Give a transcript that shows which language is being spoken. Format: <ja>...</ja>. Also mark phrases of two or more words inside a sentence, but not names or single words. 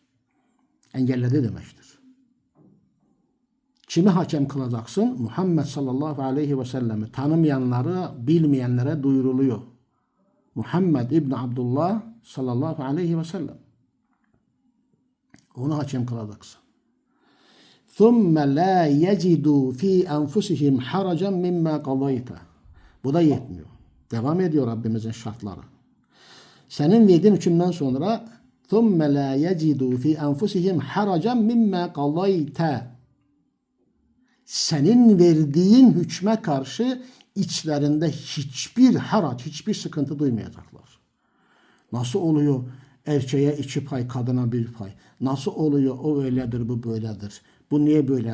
<tr>Engelledi demektir. Kimi hakem kılacaksın? Muhammed</tr> <ar>صلى الله عليه وسلم</ar> <tr>tanımayanları, bilmeyenlere duyuruluyor.</tr> <ar>محمد بن عبد الله صلى الله عليه وسلم.</ar> <tr>Onu hakem kılacaksın.</tr> <ar>ثُمَّ لَا يَجِدُوا ف۪ي أَنْفُسِهِمْ حَرَجًا مِمَّا قَضَيْتَ.</ar> <tr>Bu da yetmiyor. Devam ediyor Rabbimizin şartları. Senin verdiğin hükümden sonra</tr> <ar>ثُمَّ لَا يَجِدُوا ف۪ي أَنْفُسِهِمْ حَرَجًا مِمَّا قَضَيْتَ.</ar> <tr>Senin verdiğin hükme karşı içlerinde hiçbir haraç, hiçbir sıkıntı duymayacaklar. Nasıl oluyor erkeğe 2 pay, kadına 1 pay? Nasıl oluyor o öyledir, bu böyledir? Bu niye böyledir?</tr>